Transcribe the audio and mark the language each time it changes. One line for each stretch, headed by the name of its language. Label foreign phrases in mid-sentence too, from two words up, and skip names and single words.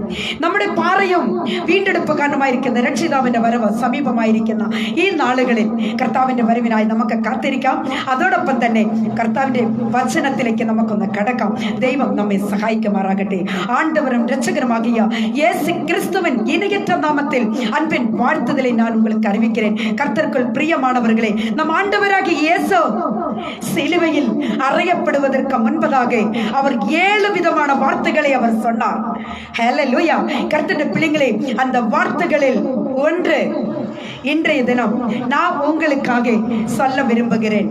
Malayalam: നമ്മുടെ പാറയും വീണ്ടെടുപ്പ് കാരണമായിരിക്കുന്ന രക്ഷിതാവിന്റെ വരവ് സമീപമായിരിക്കുന്ന ഈ നാളുകളിൽ കർത്താവിന്റെ വരവിനായി നമുക്ക് കാത്തിരിക്കാം. അതോടൊപ്പം തന്നെ കർത്താവിന്റെ വചനത്തിലേക്ക് നമുക്കൊന്ന് കടക്കാം. ദൈവം നമ്മെ സഹായിക്കുമാറാകട്ടെ.
Tamil: ஆண்டவரும் ரட்சகருமாகிய இயேசு கிறிஸ்துவின் இணையற்ற நாமத்தில் அன்பின் வாழ்த்துதலை நான் உங்களுக்கு அறிவிக்கிறேன். கர்த்தருக்குள் பிரியமானவர்களே, நம் ஆண்டவராகிய இயேசு சிலுவையில் அறையப்படுவதற்கு முன்பதாக அவர் 7 விதமான வார்த்தைகளை அவர் சொன்னார். ஹல்லேலூயா. கர்த்தருடைய பிள்ளைகளே, அந்த வார்த்தைகளில் ஒன்று இன்றைய தினம் நான் உங்களுக்காக சொல்ல விரும்புகிறேன்.